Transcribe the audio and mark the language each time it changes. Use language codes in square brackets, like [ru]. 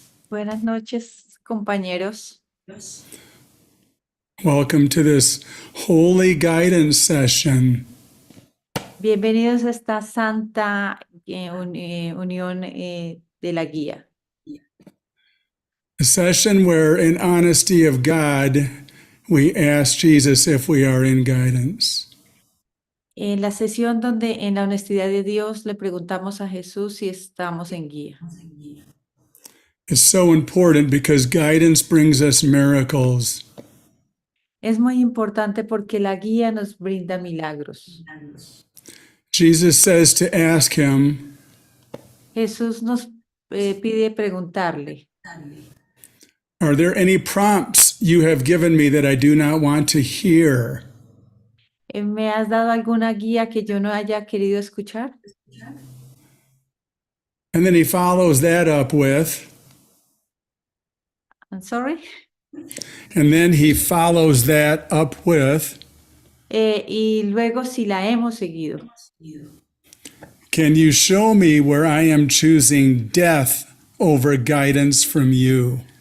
[es] Buenas noches, compañeros. [en] Welcome to this holy guidance session. [es] Bienvenidos a esta santa unión de la guía. [en] A session where, in honesty of God, we ask Jesus if we are in guidance. [es] En la sesión donde en la honestidad de Dios le preguntamos a Jesús si estamos en guía. [en] It's so important because guidance brings us miracles. [es] Es muy importante porque la guía nos brinda milagros. [en] Jesus says to ask him, [es] Jesús nos pide preguntarle, [en] are there any prompts you have given me that I do not want to hear? [es] ¿me has dado alguna guía que yo no haya querido escuchar? [en] And then he follows that up with, I'm sorry. and then he follows that up with, [es] Y luego si la hemos seguido. [en] can you show me where I am choosing death over guidance from you?